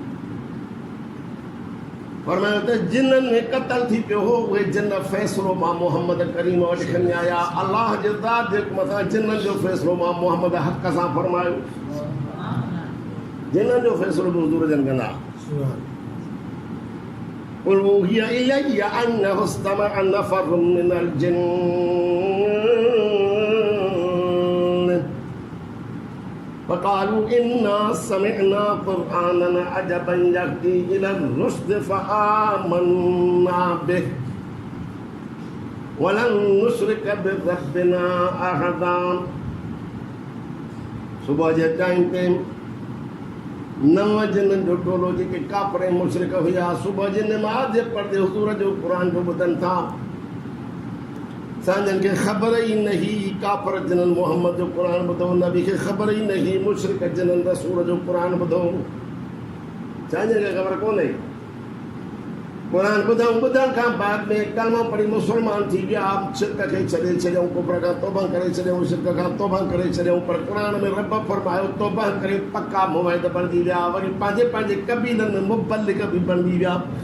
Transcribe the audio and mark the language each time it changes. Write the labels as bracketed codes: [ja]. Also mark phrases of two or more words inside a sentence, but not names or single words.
[sd] फरमायो त जिन्ननि में क़त्ल थी पियो हो, उहे जिन्न फ़ैसिलो मां मुहम्मद करीम वटि खणी आया। अल्लाह जे ज़ात जे मथां जिन्ननि जो फ़ैसिलो मां मुहम्मद हक़ सां फरमायो। जिन्हनि जो फ़ैसिलो बि हुज़ूर जन कंदा [ar] قل أوحي إلي أنه استمع نفر من الجن فقالوا إنا سمعنا قرآنا عجبا يهدي إلى الرشد فآمنا به ولن نشرك بربنا أحدا [sd] सुबह जे टाइम ते नव जिन जो टोलो जेके काफ़िर मुशरिक हुआ सुबह जी नमाज़ जे पढ़दे हुज़ूर जो क़ुरान जो ॿुधनि था असांजनि खे ख़बर ई न हुई काफ़िर जिन्हनि मोहम्मद जो क़ुरान ॿुधो नबी खे ख़बर ई न हुई मुशरिक जिन्हनि रसूल जो क़ुरान ॿुधो असांजनि खे ख़बर कोन्हे क़ुरान ॿुधण खां बाद में कलमो पढ़ी मुस्लमान थी विया शिरक खे छॾे छॾियऊं कुफर खां तौबा करे छॾियऊं शिरक खां तौबा करे छॾियऊं पर क़ुरान में रब फरमायो तौबा करे पका मुवहिद बणिजी विया वरी पंहिंजे पंहिंजे कबीलनि में मुबल्लिग बि बणिजी विया